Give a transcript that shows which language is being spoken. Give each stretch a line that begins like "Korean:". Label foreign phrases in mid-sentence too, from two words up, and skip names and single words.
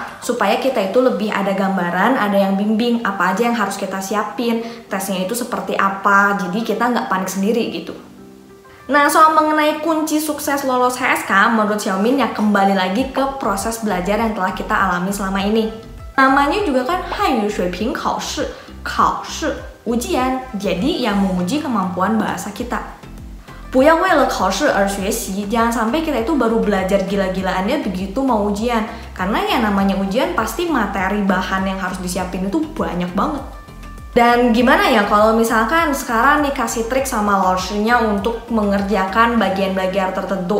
Indonesian: Supaya kita itu lebih ada gambaran, ada yang bimbing apa aja yang harus kita siapin, tesnya itu seperti apa, jadi kita nggak panik sendiri gitu. Nah, soal mengenai kunci sukses lolos HSK, menurut Xiaomin ya kembali lagi ke proses belajar yang telah kita alami selama ini. Namanya juga kan Hanyu Xueping Kaoshi, Kaoshi, ujian, jadi yang menguji kemampuan bahasa kita.
Chinese: 不要为了考试而学习,
Indonesian: jangan sampai kita itu baru belajar gila-gilaannya begitu mau ujian. Karena yang namanya ujian pasti materi bahan yang harus disiapin itu banyak banget. Dan gimana ya kalau misalkan sekarang dikasih trik sama lawyer-nya untuk mengerjakan bagian-bagian tertentu.